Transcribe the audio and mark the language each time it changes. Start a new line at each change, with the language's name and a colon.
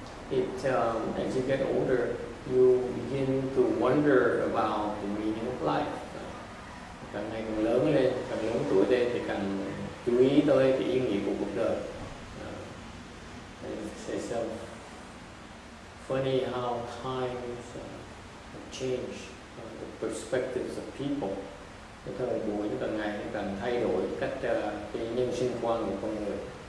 English: As you get older, you begin to wonder about the meaning of life.
Vietnamese: Càng ngày càng lớn lên, càng lớn tuổi lên thì càng chú ý tới cái ý nghĩa của cuộc đời.
English: It's funny how times have changed the perspectives of people.
Vietnamese: Cái thời buổi càng ngày nó càng thay đổi cách cái nhân sinh quan của con người.